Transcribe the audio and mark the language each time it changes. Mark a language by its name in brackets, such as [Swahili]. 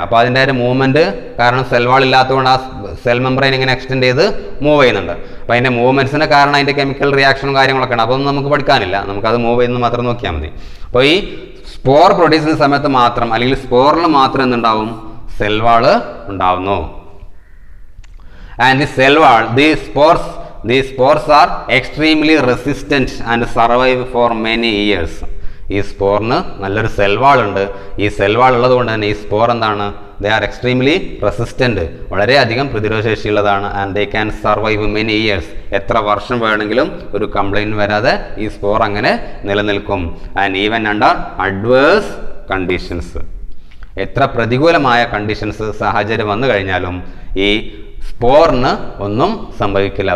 [Malayalam] അപ്പോൾ അതിൻ്റെ ഒരു മൂവ്മെൻറ്റ് കാരണം സെൽ വാൾ ഇല്ലാത്തതുകൊണ്ട് ആ സെൽ മെംബ്രെയിൻ ഇങ്ങനെ എക്സ്റ്റെൻഡ് ചെയ്ത് മൂവ് ചെയ്യുന്നുണ്ട്. അപ്പോൾ അതിൻ്റെ മൂവ്മെൻറ്റ്സിന് കാരണം അതിൻ്റെ കെമിക്കൽ റിയാക്ഷനും കാര്യങ്ങളൊക്കെ ഉണ്ട്. അതൊന്നും നമുക്ക് പഠിക്കാനില്ല, നമുക്കത് മൂവ് ചെയ്യുന്നത് മാത്രം നോക്കിയാൽ മതി. അപ്പോൾ ഈ സ്പോർ പ്രൊഡ്യൂസ് ചെയ്യുന്ന സമയത്ത് മാത്രം അല്ലെങ്കിൽ സ്പോറിൽ മാത്രം എന്തുണ്ടാവും, സെൽ വാള് ഉണ്ടാവുന്നു. [English] And the cell wall, these spores are extremely resistant and survive for many years. [Malayalam] ഈ സ്പോറിന് നല്ലൊരു സെൽ വാൾ ഉണ്ട്. ഈ സെൽ വാൾ ഉള്ളത് കൊണ്ട് തന്നെ ഈ സ്പോർ എന്താണ്, [English] they are extremely resistant, [Malayalam] വളരെയധികം പ്രതിരോധശേഷിയുള്ളതാണ്. [English] and they can survive many years, [Malayalam] എത്ര വർഷം വേണമെങ്കിലും ഒരു കംപ്ലൈൻറ്റ് വരാതെ ഈ സ്പോർ അങ്ങനെ നിലനിൽക്കും. [English] and even under adverse conditions, [Malayalam] എത്ര പ്രതികൂലമായ കണ്ടീഷൻസ് സാഹചര്യം വന്നു കഴിഞ്ഞാലും ഈ സ്പോറിന് ഒന്നും സംഭവിക്കില്ല.